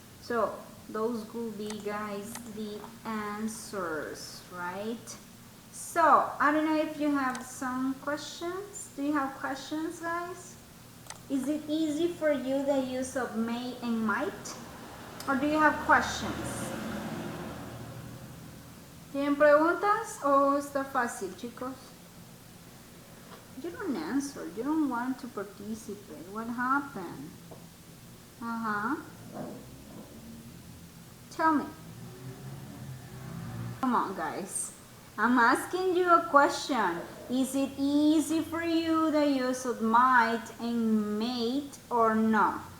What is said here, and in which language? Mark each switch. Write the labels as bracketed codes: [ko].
[en] So, those will be, guys, the answers, right? So, I don't know if you have some questions. Do you have questions, guys? Is it easy for you the use of may and might? Or do you have questions? [es] ¿Tienen preguntas o está fácil, chicos? [en] You don't answer. You don't want to participate. What happened? Tell me. Come on, guys. I'm asking you a question. Is it easy for you the use of might and mate or no?